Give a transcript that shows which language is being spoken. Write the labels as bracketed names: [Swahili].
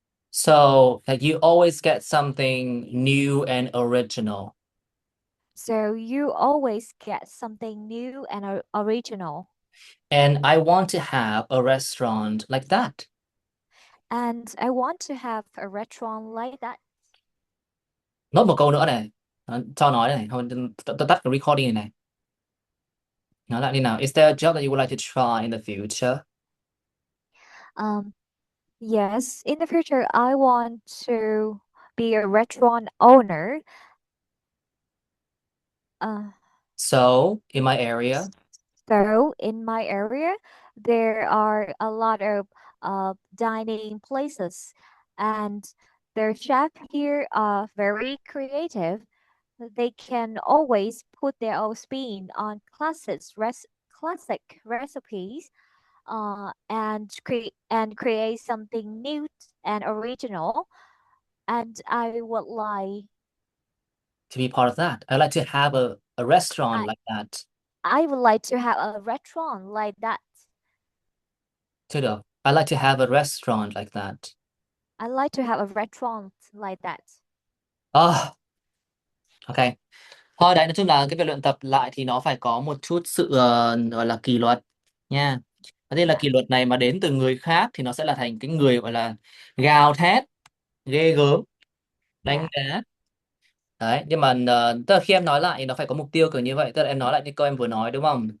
[English] So like you always get something new and original. So you always get something new and original. And I want to have a restaurant like that. And I want to have a restaurant like that. [Vietnamese] Nốt một câu nữa này. Cho nói này, thôi tôi tắt cái recording này này. Nói lại đi nào. [English] Is there a job that you would like to try in the future? Um, yes, in the future, I want to be a restaurant owner. Uh, So, in my area, so in my area, there are a lot of dining places, and their chef here are very creative. They can always put their own spin on classic recipes, and create something new and original. And I would like to be part of that, I like to have A restaurant I like that. I would like to have a restaurant like that. [Vietnamese] Chưa được. [English] I like to have a restaurant like that. I like to have a restaurant like that. Oh, ok. [Vietnamese] Thôi đấy, nói chung là cái việc luyện tập lại thì nó phải có một chút sự gọi là kỷ luật nha. Có thể là [English] Yeah. [Vietnamese] kỷ luật này mà đến từ người khác thì nó sẽ là thành cái người gọi là gào thét, ghê gớm, đánh [English] Yeah. [Vietnamese] đá. Đấy, nhưng mà tức là khi em nói lại thì nó phải có mục tiêu kiểu như vậy, tức là em nói lại những câu em vừa nói đúng không?